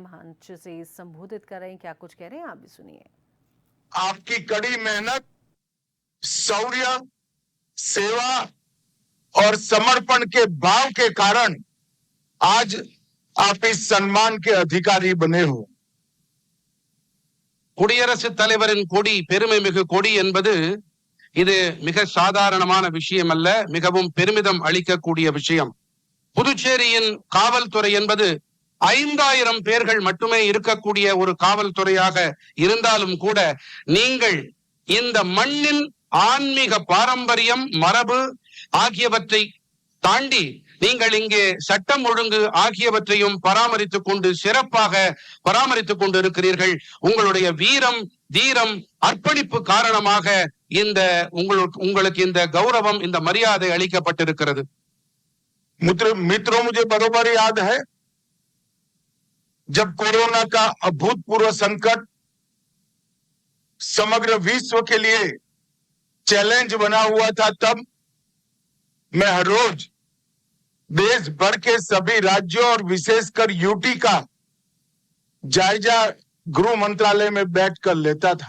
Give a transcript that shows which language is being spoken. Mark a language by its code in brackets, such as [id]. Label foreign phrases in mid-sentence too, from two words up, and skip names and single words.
[hi] मंच से संबोधित कर रहे हैं, क्या कुछ कह रहे हैं आप भी सुनिए। आपकी कड़ी मेहनत, शौर्य, सेवा और समर्पण के भाव के कारण आज आप इस सम्मान के अधिकारी बने हो। [ta] குடியரசுத் தலைவரின் கொடி பெருமை மிகு கொடி என்பது இது மிக சாதாரணமான விஷயம் அல்ல, மிகவும் பெருமிதம் அளிக்கக்கூடிய விஷயம். புதுச்சேரியின் காவல்துறை என்பது 5000 பேர்கள் மட்டுமே இருக்கக்கூடிய ஒரு காவல்துறையாக இருந்தாலும் கூட நீங்கள் இந்த மண்ணின் ஆன்மீக பாரம்பரியம், மரபு ஆகியவற்றை தாண்டி நீங்கள் இங்கே சட்டம் ஒழுங்கு ஆகியவற்றையும் பராமரித்துக் கொண்டு சிறப்பாக பராமரித்துக் கொண்டு இருக்கிறீர்கள். உங்களுடைய வீரம், தீரம், அர்ப்பணிப்பு காரணமாக இந்த உங்களுக்கு இந்த கௌரவம், இந்த மரியாதை அளிக்கப்பட்டிருக்கிறது. [hi] मित्रों, मुझे बरोबर याद है जब कोरोना का अभूतपूर्व संकट समग्र विश्व के लिए चैलेंज बना हुआ था, तब मैं हर रोज देश भर के सभी राज्यों और विशेषकर यूटी का जायजा गृह मंत्रालय में बैठकर लेता था।